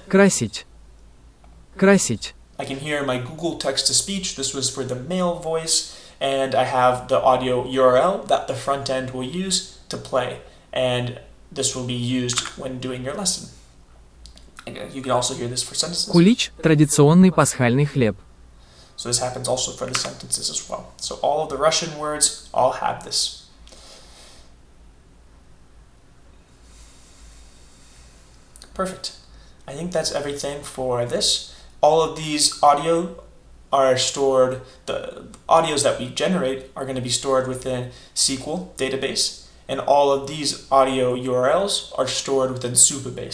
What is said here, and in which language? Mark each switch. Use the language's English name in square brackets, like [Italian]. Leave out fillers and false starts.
[Russian] красить, красить, [English] I can hear my Google text-to-speech. This was for the male voice. And I have the audio URL that the front end will use to play. And this will be used when doing your lesson. And you can also hear this for sentences. [Russian] Кулич – традиционный пасхальный хлеб. [English] So this happens also for the sentences as well. So all of the Russian words all have this. Perfect. I think that's everything for this. All of these audio are stored, the audios that we generate are going to be stored within SQL database, and all of these audio URLs are stored within Supabase.